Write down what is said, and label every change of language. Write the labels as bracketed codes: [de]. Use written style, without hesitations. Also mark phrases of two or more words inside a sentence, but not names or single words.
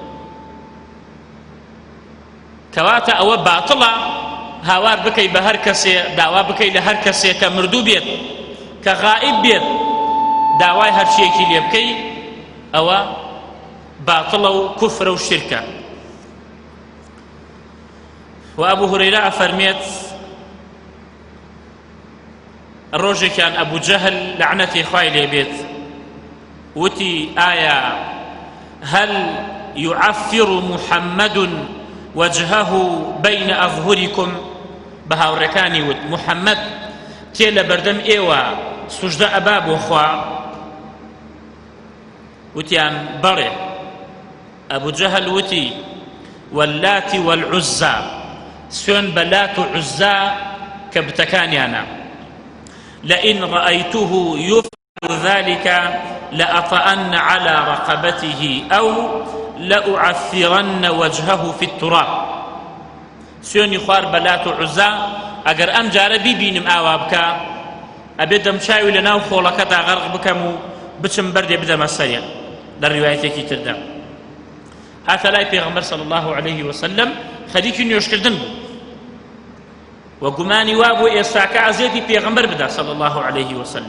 [ckb] کەواتە ئەوە باتڵە هاوار بکەی بە هەر کەسێ، داوا بکەی لە هەر کەسێ کە مردوو بێت کە غائب بێت داوای هەر شتێکی لێ بکەی، ئەوە باتڵە و کوفرە و شرکە. و ئەبوو هورەیرە ئەفەرمێت ڕۆژێکیان ئەبوو جەهل لەعنەتی خوای لێ بێت وتی ئایا [ar] هەل يعفر محمد وجهه بين أظهركم [ckb] بە هاوڕێکانی وت محەممەد تێ لە بەردەم ئێوە سوژدە ئەبا بۆ خوا؟ وتیان بەڵێ. ئەبوو جەهل وتی [ar] واللات والعزا، [ckb] سوێن بە لات و عزا کە بتەکانیانە، [ar] لئن رأيته يفعل ذلك لأطأن على رقبته أو لأعثرن وجهه في التراب. [ckb] سوێنی خوار بە لات و عزا ئەگەر ئەم جارە بیبینم ئاوا بکە ئەبێ دەمچاوی لە ناو خۆڵەکەدا غەرق بکەم و بچم بەردێ بدەمە سەریان. لە ڕیوایەتێکی تردا هاتە لای پێغەمبەر [ar] صلی الله عليه وسلم [ckb] خەریکی نوێشکردن بوو و گومانی وا بۆ ئێستاکە عەزیەتی پێغەمبەر بدا [ar] صلی الله عليه وسلم.